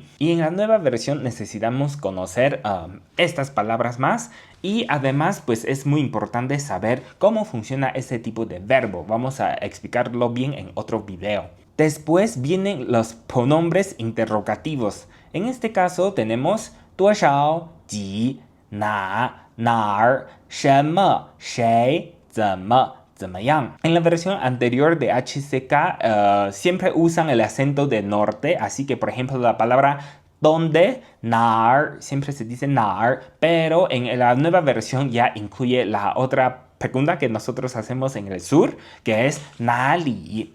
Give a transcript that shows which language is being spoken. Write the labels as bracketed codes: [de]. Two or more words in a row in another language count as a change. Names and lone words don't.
[es] Y en la nueva versión necesitamos conocer estas palabras más. Y además, pues es muy importante saber cómo funciona este tipo de verbo. Vamos a explicarlo bien en otro video. Después vienen los pronombres interrogativos. En este caso tenemos [zh] 多少, 几, 哪儿, 什么, 谁, 怎么, 怎么样. [es] En la versión anterior de HCK siempre usan el acento de norte, así que por ejemplo la palabra donde, 哪儿, siempre se dice 哪儿, pero en la nueva versión ya incluye la otra pregunta que nosotros hacemos en el sur, que es 哪里.